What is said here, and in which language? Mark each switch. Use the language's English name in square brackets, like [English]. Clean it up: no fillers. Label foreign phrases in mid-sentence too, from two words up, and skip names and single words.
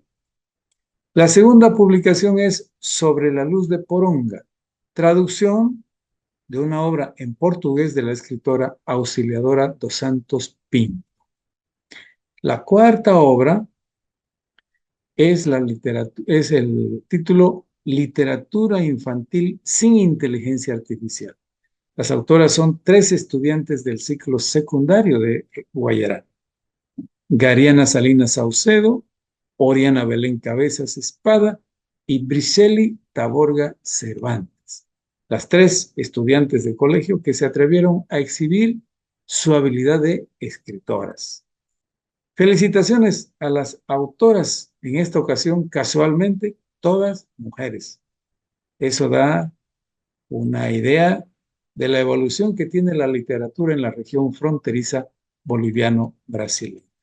[Spanish] La segunda publicación es Sobre la Luz de Poronga, traducción de una obra en portugués de la escritora Auxiliadora dos Santos Pinto. La cuarta obra es el título Literatura Infantil sin Inteligencia Artificial. Las autoras son 3 estudiantes del ciclo secundario de Guayará: Gariana Salinas Saucedo, Oriana Belén Cabezas Espada y Briseli Taborga Cervantes. Las 3 estudiantes de colegio que se atrevieron a exhibir su habilidad de escritoras. Felicitaciones a las autoras, en esta ocasión casualmente todas mujeres. Eso da una idea de la evolución que tiene la literatura en la región fronteriza boliviano-brasileña.